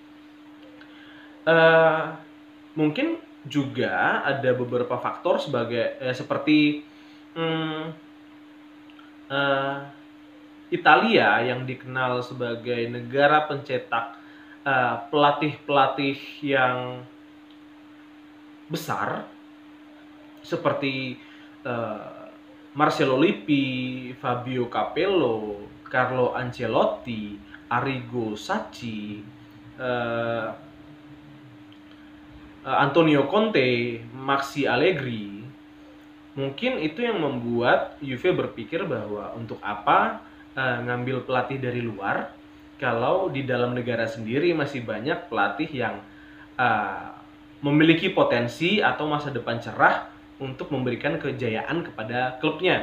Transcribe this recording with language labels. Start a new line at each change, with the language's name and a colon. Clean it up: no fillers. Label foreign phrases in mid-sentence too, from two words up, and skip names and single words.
Indonesian: Mungkin juga ada beberapa faktor seperti Italia yang dikenal sebagai negara pencetak pelatih-pelatih yang besar seperti Marcello Lippi, Fabio Capello, Carlo Ancelotti, Arrigo Sacchi, Antonio Conte, Maxi Allegri. Mungkin itu yang membuat Juve berpikir bahwa untuk apa ngambil pelatih dari luar kalau di dalam negara sendiri masih banyak pelatih yang memiliki potensi atau masa depan cerah untuk memberikan kejayaan kepada klubnya.